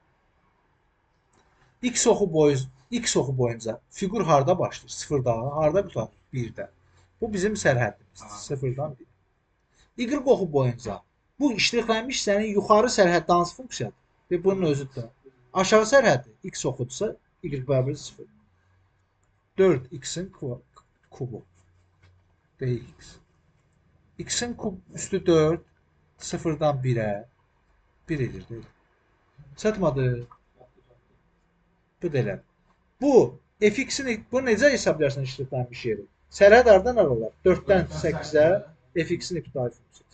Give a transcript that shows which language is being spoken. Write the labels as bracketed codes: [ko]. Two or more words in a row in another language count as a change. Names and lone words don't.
[az] X oxu boyunca fiqur harda başlayır? 0-da, harda qurtarır? 1-də. Bu bizim sərhədimizdir. 0-dan 1. Y oxu boyunca bu işlənmiş hissənin yuxarı sərhəddə hansı funksiyadır? Və bunun özüdür. Aşağı sərhəddi x oxudursa y bərabər 0. 4x-in kubu. dx. X-in kub üstü 4 0-dan 1-ə 1 edir deyil. Çatmadı. Bu da elə. Bu fx-in bunu necə hesablayarsan işlənmiş yeri? Sərhəd hardan alırlar? 4-dən 8-ə fx-in ibtidai funksiyası.